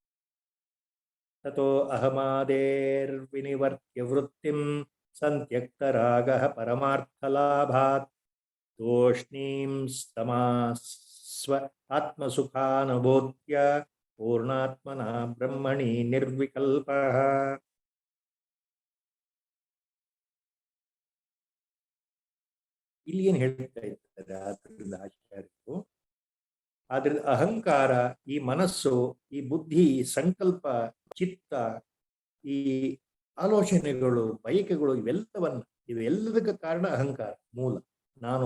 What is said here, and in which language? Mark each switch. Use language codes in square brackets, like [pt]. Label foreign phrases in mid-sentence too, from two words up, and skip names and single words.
[sa] ततो अहमादेर् विनिवर्त्य वृत्तिं सन्त्यक्तरागः परमार्थलाभात् तूष्णीं समास्स्व आत्मसुखानुभूत्या पूर्णात्मना ब्रह्मणि निर्विकल्पः. [kn] ಇಲ್ಲಿ ಏನು ಹೇಳ್ತಾ ಇದ್ದಾರೆ ಆದ್ರಿಂದ ಆಚಾರ್ಯರು, ಆದ್ರಿಂದ ಅಹಂಕಾರ, ಈ ಮನಸ್ಸು, ಈ ಬುದ್ಧಿ, ಸಂಕಲ್ಪ, ಚಿತ್ತ, ಈ ಆಲೋಚನೆಗಳು, ಬಯಕೆಗಳು, ಇವೆಲ್ಲದಕ್ಕೆ ಕಾರಣ ಅಹಂಕಾರ, ಮೂಲ ನಾನು.